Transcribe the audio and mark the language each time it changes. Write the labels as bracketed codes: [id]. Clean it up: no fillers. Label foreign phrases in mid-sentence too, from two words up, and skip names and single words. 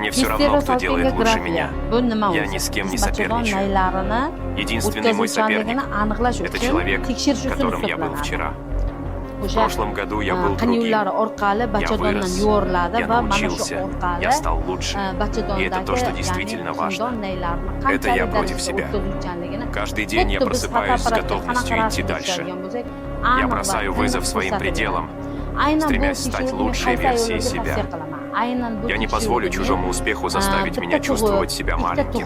[ru] все равно, кто делает лучше меня. [uz] Bu nima [ru] Я [uz] o'zi? [ru] ни с кем не [uz] Biz bachadon [ru] соперничаю. [uz] naylarini [ru] Единственный мой соперник [uz] o'tkazuvchanligini aniqlash [ru] – это [uz] uchun [ru] человек, [uz] tekshirish usuli [ru] которым я был [uz] hisoblanadi. [ru] вчера. В [uz] O'sha [ru] прошлом году я был другим. [uz] qinuvlar orqali [ru] Я [uz] bachadondan [ru] вырос, [uz] yuvoriladi [ru] я [uz] va mana shu [ru] научился, [uz] orqali [ru] я стал лучше. И это то, что действительно важно. Это я против себя. Каждый день я просыпаюсь с готовностью идти дальше. Я бросаю вызов своим пределам, стремясь стать лучшей версией себя. Я не позволю чужому успеху заставить меня чувствовать себя маленьким.